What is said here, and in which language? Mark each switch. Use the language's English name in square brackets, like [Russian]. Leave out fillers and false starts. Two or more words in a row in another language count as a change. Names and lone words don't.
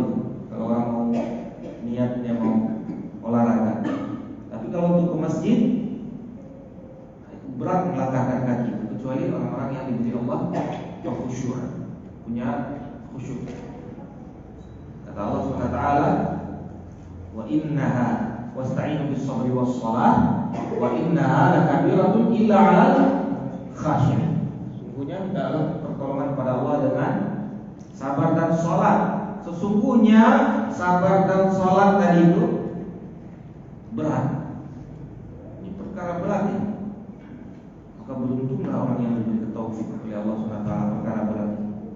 [Indonesian] Kalau orang mau niatnya mau olahraga. Tapi kalau untuk ke masjid, itu berat melangkahkan kaki. Kecuali orang-orang yang diberi Allah khusyuk, punya khusyuk. [Arabic] Kata الله سبحانه وتعالى وإنها واستعينوا بالصبر والصلاة وإنها لكبيرة إلا على الخاشعين. [Indonesian] Sungguhnya mintalah pertolongan kepada Allah dengan sabar dan salat. Sesungguhnya sabar dan salat tadi itu berat. Ini perkara berat ini. Maka beruntunglah orang yang diberi taufik oleh Allah [Arabic] سبحانه وتعالى [Indonesian] perkara berat ini.